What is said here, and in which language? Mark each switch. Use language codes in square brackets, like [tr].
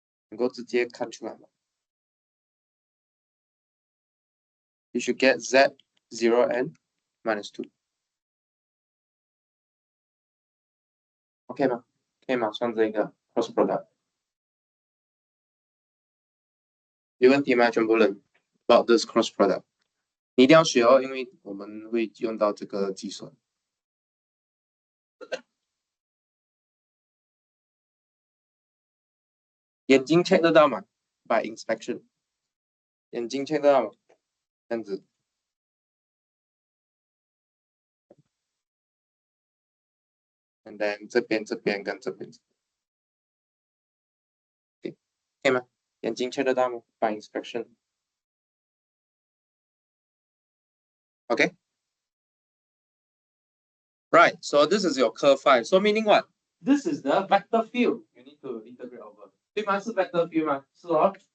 [zh] 能够直接看出来吗 [en] You should get z 0 and minus 2. [zh] OK 吗？可以吗？算这个 cross product。有问题吗？全部人 [en] about this cross product， [zh] 你一定要学哦，因为我们会用到这个计算。眼睛 check 得到吗 ？ [en] By inspection， [zh] 眼睛 check 得到吗？这样子。 [en] And then [zh] 这边跟这边，可以吗？眼睛 check 得到吗 ？ [en] By inspection。 Okay. Right. So this is your curve phi. So meaning what? This is the vector field. You need to integrate over. [zh] 对吗？是 vector field 吗？是哦。